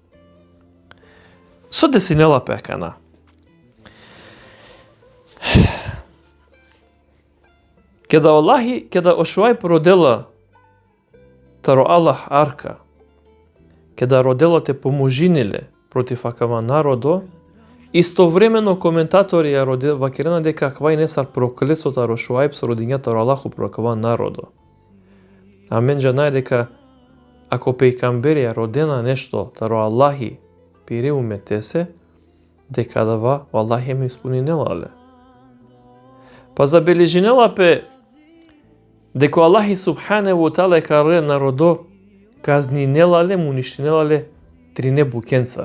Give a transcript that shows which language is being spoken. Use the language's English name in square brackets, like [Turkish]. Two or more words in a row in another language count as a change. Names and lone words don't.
[Romany] Со десинела пекана. Кеда Аллахи, кеда о Шуајб родела, таро Аллах арка, кеда родела те поможиниле против акава народо, истовремено коментатори ја родел вакерена дека аква и несар проклесо таро Шуајб со родињата таро Аллаху про акава народо. Амен джанај дека ако пејкамберија родена нешто таро Аллахи пире уметесе, дека дава Аллахи ме исполнинелале. Па забележинела пе дека Аллахи [Arabic] سبحانه وتعالى [Romany] каре народо казнинелале, муништинелале трине букенцар.